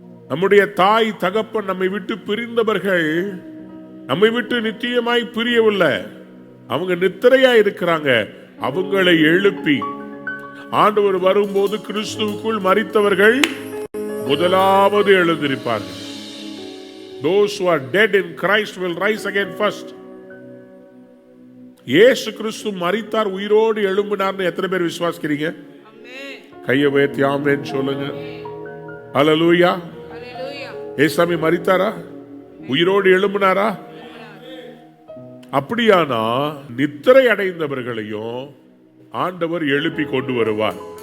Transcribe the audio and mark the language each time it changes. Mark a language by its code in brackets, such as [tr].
[ta] நம்முடைய தாய் தகப்பன் நம்மை விட்டு பிரிந்தவர்கள் நம்மை விட்டு நித்தியமாய் பிரியவில்லை, அவங்க நித்திரையா இருக்கிறாங்க. அவங்களை எழுப்பி ஆண்டவர் வரும்போது கிறிஸ்துவுக்குள் மரித்தவர்கள் முதலாவது எழுந்திருப்பார்கள். [en] Those who are dead in Christ will rise again first. [ta] இயேசு கிறிஸ்து மரித்தார், உயிரோடு எழும்பினார்னு எத்தனை பேர் விசுவாசிக்கிறீங்க? கையை உயர்த்தி ஆமென் சொல்லுங்க. ஹல்லேலூயா. இயேசுவே மரித்தாரா? உயிரோடு எழும்பினாரா? அப்படியானா நித்திரை அடைந்தவர்களையும் ஆண்டவர் எழுப்பி கொண்டு வருவார்.